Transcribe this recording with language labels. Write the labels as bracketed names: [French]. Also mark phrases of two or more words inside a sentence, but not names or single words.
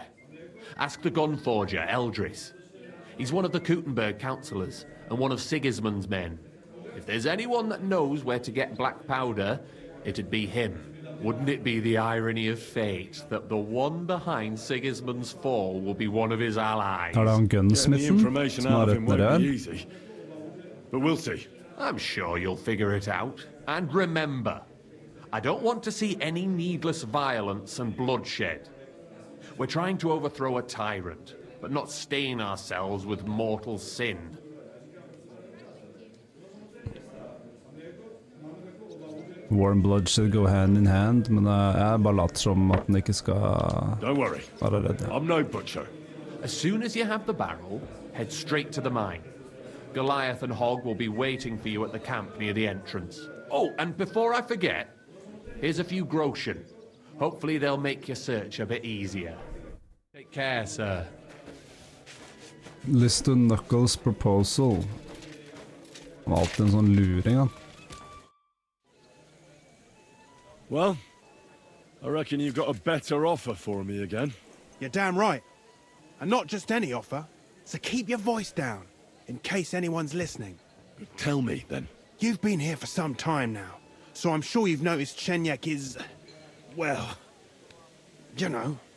[English] Ask the gun forger, Eldris. He's one of the Kuttenberg councillors, and one of Sigismund's men. If there's anyone that knows where to get black powder, it'd be him. Wouldn't it be the irony of fate that the one behind Sigismund's fall will be one of his allies? [Norwegian] Er det han [English] Getting the [Norwegian] gunsmithen [English] information [Norwegian] som [English] out [Norwegian] har [English] of [Norwegian] rett [English] him [Norwegian] nedi [English] won't be [Norwegian] her? [English] easy. But we'll see. I'm sure you'll figure it out. And remember, I don't want to see any needless violence and bloodshed. We're trying to overthrow a tyrant, but not stain ourselves with mortal sin. War and bloodshed go hand in hand, [Norwegian] men jeg bare later som at den ikke skal [English] Don't worry. [Norwegian] være redd. [English] I'm no butcher. As soon as you have the barrel, head straight to the mine. Goliath and Hog will be waiting for you at the camp near the entrance. Oh, and before I forget, here's a few groschen. Hopefully they'll make your search a bit easier. Take care, sir. List to Knuckles proposal. [Norwegian] Han var alltid en sånn luring, han. [English] Well, I reckon you've got a better offer for me again. You're damn right. And not just any offer. So keep your voice down, in case anyone's listening. Tell me, then. You've been here for some time now, so I'm sure you've noticed Chenyek is, well, you know.